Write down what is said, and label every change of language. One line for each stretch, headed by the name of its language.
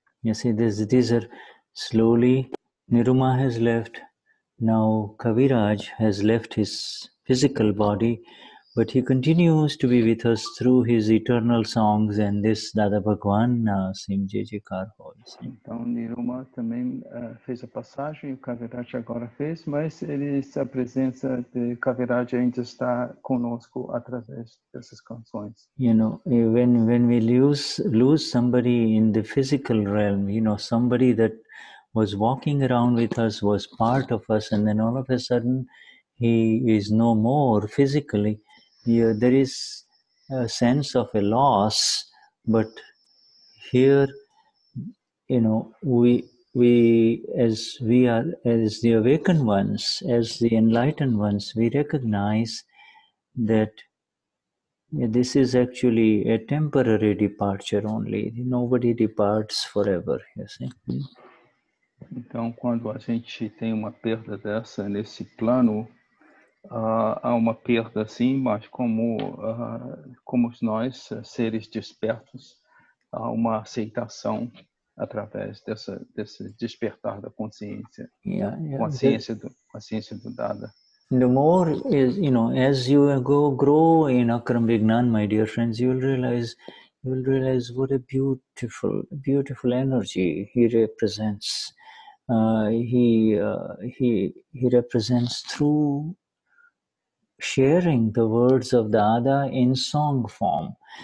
English: You see, these are slowly. Niruma has left. Now Kaviraj has left his physical body, but he continues to be with us through his eternal songs and this Dada Bhagwan Sim Jekar Hoy.
Portuguese: Então Niruma também fez a passagem, o Kaviraj agora fez, mas a presença de Kaviraj ainda está conosco através dessas canções.
English: When we lose somebody in the physical realm, somebody that was walking around with us, was part of us, and then all of a sudden he is no more physically. There is a sense of a loss, but here, we as the awakened ones, as the enlightened ones, we recognize that this is actually a temporary departure only. Nobody departs forever, you see.
Portuguese: Então, quando a gente tem uma perda dessa nesse plano, há uma perda sim, mas como nós, seres despertos, há uma aceitação através desse despertar da consciência, consciência do Dada.
English: The more is, as you grow in Akram Vignan, my dear friends, you will realize what a beautiful energy he represents. He represents through sharing the words of Dada in song form.